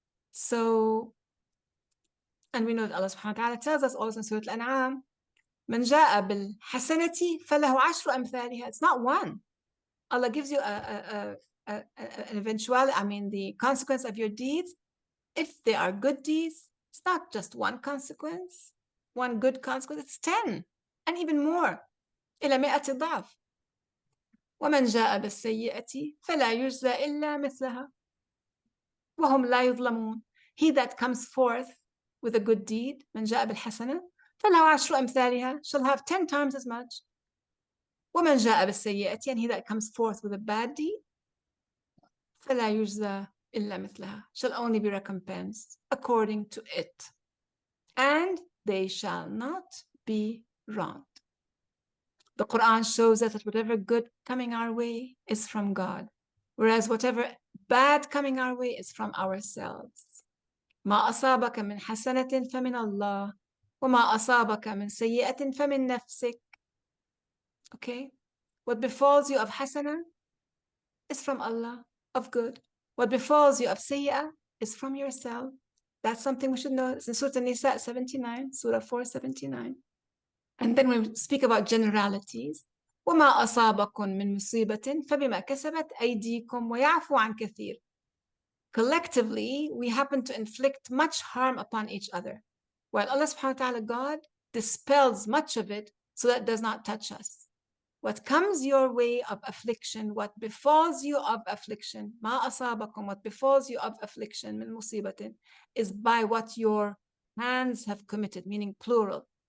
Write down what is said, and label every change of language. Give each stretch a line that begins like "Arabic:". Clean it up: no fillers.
English: So, and we know that Allah subhanahu wa ta'ala tells us also in Surah Al-An'am,
Arabic: من جاء بالحسنة فله عشر أمثالها.
English: It's not one. Allah gives you an eventuality, the consequence of your deeds. If they are good deeds, it's not just one consequence, one good consequence, it's 10 and even more.
Arabic: إلى 100 ضعف. ومن جاء بالسيئة فلا يجزى إلا مثلها وهم لا يظلمون.
English: He that comes forth with a good deed,
Arabic: من جاء بالحسنة فله عشر أمثالها,
English: shall have 10 times as much.
Arabic: ومن جاء بالسيئة,
English: and he that comes forth with a bad deed,
Arabic: فلا يجزى إلا مثلها,
English: shall only be recompensed according to it, and they shall not be wronged. The Quran shows us that whatever good coming our way is from God, whereas whatever bad coming our way is from ourselves.
Arabic: ما أصابك من حسنة فمن الله وما أصابك من سيئة فمن نفسك.
English: Okay? What befalls you of hasana is from Allah, of good. What befalls you of sayyah is from yourself. That's something we should know. It's in Surah An-Nisa 79, Surah 479. And then we speak about generalities.
Arabic: وما أصابكم من مصيبة فبما كسبت أيديكم ويعفو عن كثير.
English: Collectively, we happen to inflict much harm upon each other, while Allah subhanahu wa ta'ala, God, dispels much of it so that it does not touch us. What comes your way of affliction, what befalls you of affliction,
Arabic: ما أصابكم,
English: what befalls you of affliction,
Arabic: من مصيبة,
English: is by what your hands have committed, meaning plural.